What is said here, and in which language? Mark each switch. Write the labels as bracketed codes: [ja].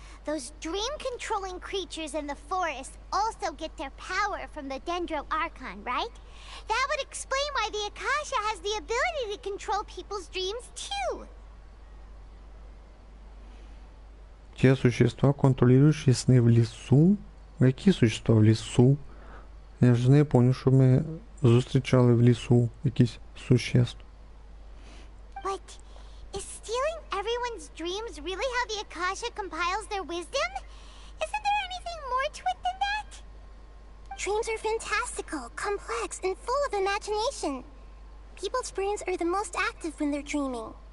[en] Those dream-controlling creatures in the forest also get their power from the Dendro Archon, right? That would explain why the Akasha has the ability to control people's dreams, too. [ru] Те существа, контролирующие сны в [uk] лісу? Які существа в лісу? Я ж не пам'ятаю, що ми зустрічали в лісу якісь существ. [en] But is stealing everyone's dreams really how the Akasha compiles their wisdom? Isn't there anything more to it than that? Dreams are fantastical, complex, and full of imagination. People's brains are the most active when they're dreaming.